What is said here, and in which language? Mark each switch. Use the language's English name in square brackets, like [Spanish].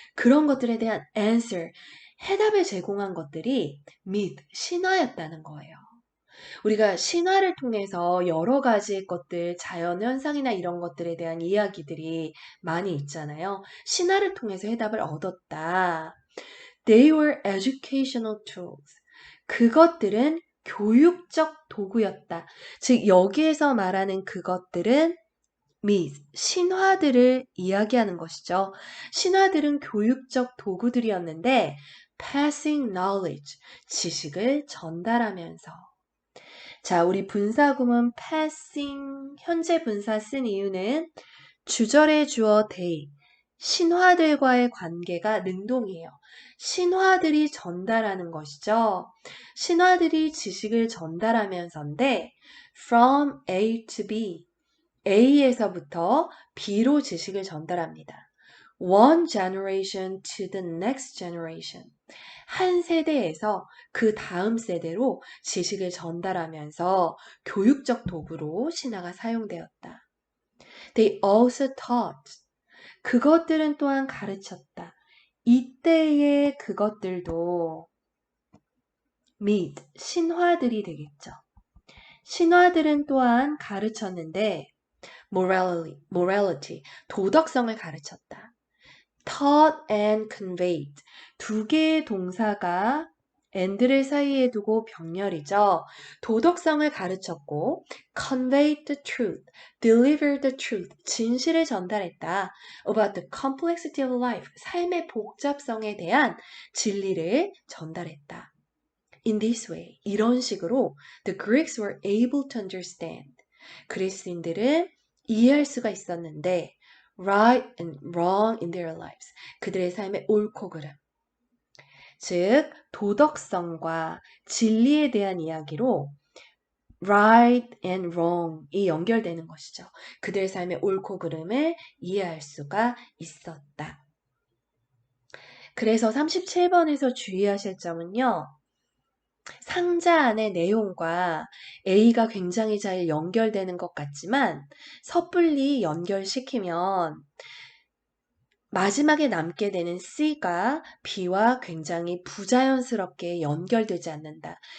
[Korean] 그런 것들에 대한 answer, 해답을 제공한 것들이 myth, 신화였다는 거예요. 우리가 신화를 통해서 여러 가지 것들, 자연현상이나 이런 것들에 대한 이야기들이 많이 있잖아요. 신화를 통해서 해답을 얻었다. [English] They were educational tools. [Korean] 그것들은 교육적 도구였다. 즉, 여기에서 말하는 그것들은 myth, 신화들을 이야기하는 것이죠. 신화들은 교육적 도구들이었는데, [English] passing knowledge, [Korean] 지식을 전달하면서. 자, 우리 분사구문 passing, 현재 분사 쓴 이유는 주절의 주어 they, 신화들과의 관계가 능동이에요. 신화들이 전달하는 것이죠. 신화들이 지식을 전달하면서인데 [English] from A to B, [Korean] A에서부터 B로 지식을 전달합니다. [English] One generation to the next generation. [Korean] 한 세대에서 그 다음 세대로 지식을 전달하면서 교육적 도구로 신화가 사용되었다. [English] They also taught. [Korean] 그것들은 또한 가르쳤다. 이때의 그것들도 myth, 신화들이 되겠죠. 신화들은 또한 가르쳤는데 morality, 도덕성을 가르쳤다. [English] taught and conveyed, [Korean] 두 개의 동사가 and를 사이에 두고 병렬이죠. 도덕성을 가르쳤고 [English] conveyed the truth, delivered the truth, [Korean] 진실을 전달했다. [English] about the complexity of life, [Korean] 삶의 복잡성에 대한 진리를 전달했다. [English] In this way, [Korean] 이런 식으로 [English] the Greeks were able to understand. [Korean] 그리스인들은 이해할 수가 있었는데 [English] right and wrong in their lives. [Korean] 그들의 삶의 옳고 그름. 즉, 도덕성과 진리에 대한 이야기로 [English] right and wrong [Korean] 이 연결되는 것이죠. 그들의 삶의 옳고 그름을 이해할 수가 있었다. 그래서 37번에서 주의하실 점은요. 상자 안의 내용과 A가 굉장히 잘 연결되는 것 같지만 섣불리 연결시키면 마지막에 남게 되는 C가 B와 굉장히 부자연스럽게 연결되지 않는다.